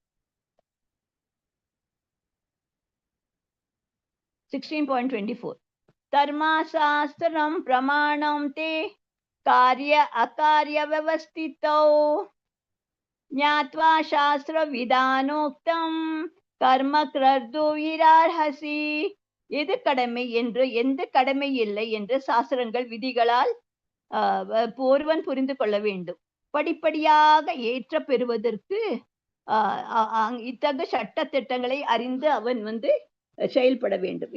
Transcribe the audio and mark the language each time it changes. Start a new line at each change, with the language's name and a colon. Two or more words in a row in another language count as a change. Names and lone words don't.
Sanskrit: 16.24 धर्मशास्त्रं प्रमाणं ते कार्य अकार्य व्यवस्थितौ ज्ञात्वा शास्त्र विधानोक्तं कर्म कर्तुमिरार्हसि.
Tamil: எது கடமை என்று எந்த கடமை இல்லை என்று சாஸ்திரங்கள் விதிகளால் ஒருவன் புரிந்து கொள்ள வேண்டும். படிப்படியாக ஏற்ற பெறுவதற்கு இத்தகைய சட்ட திட்டங்களை அறிந்து அவன் வந்து செயல்பட வேண்டும்.